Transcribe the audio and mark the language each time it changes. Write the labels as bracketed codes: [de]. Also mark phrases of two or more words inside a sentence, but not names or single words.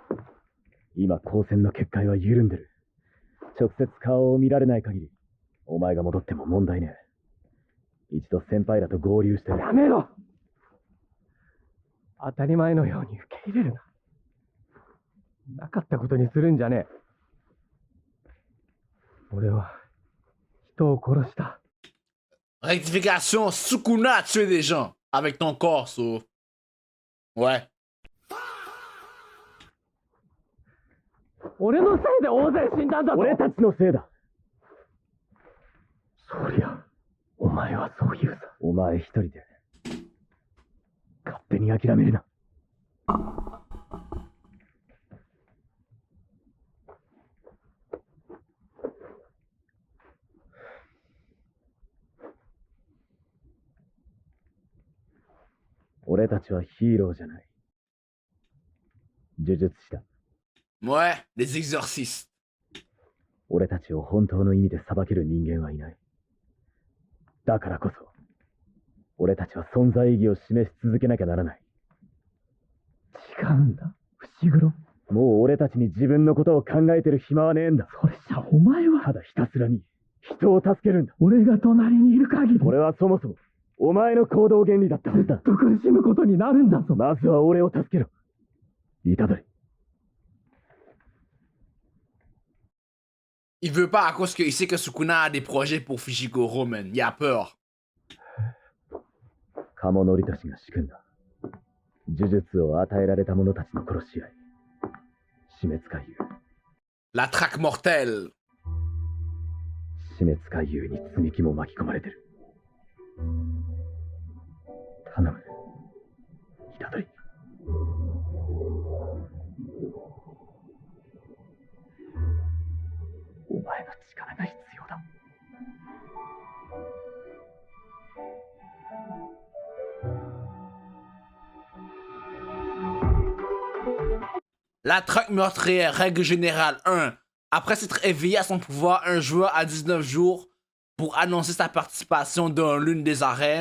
[ja] 今高専の結界は緩んでる。直接顔を見られない限り、お前が戻っても問題ねえ。一度先輩らと合流してる。やめろ！当たり前のように受け入れるな。なかったことにするんじゃねえ。俺は人を殺した。 [fr] Rectification, Sukuna a tué des gens avec ton corps, so. Ouais. [ja] 俺のせいで大勢死んだんだぞ。俺たちのせいだ。そりゃ、お前はそう言うさ。お前一人で勝手に諦めるな。俺たちはヒーローじゃない。呪術師だ。 [fr] Ouais, les exorcistes. [ja] 俺たちを本当の意味で裁ける人間はいない。だからこそ、俺たちは存在意義を示し続けなきゃならない。違うんだ、伏黒。もう俺たちに自分のことを考えてる暇はねえんだ。それじゃお前はただひたすらに人を助けるんだ。俺が隣にいる限り。俺はそもそもお前の行動原理だったはずだ。ずっと苦しむことになるんだぞ。まずは俺を助けろ。虎杖。 [fr] Il veut pas à cause qu'il sait que Sukuna a des projets pour Fushiguro, man. Il a peur. [ja] 鴨則俊が仕組んだ呪術を与えられた者たちの殺し合い。死滅回遊。 [fr] La traque mortelle. [ja] 死滅回遊に積み木も巻き込まれてる。頼む、虎杖。お前の力が必要だ。 [fr] La traque meurtrière, règle générale 1. Après s'être éveillé à son pouvoir, un joueur a 19 jours pour annoncer sa participation dans l'une des arènes.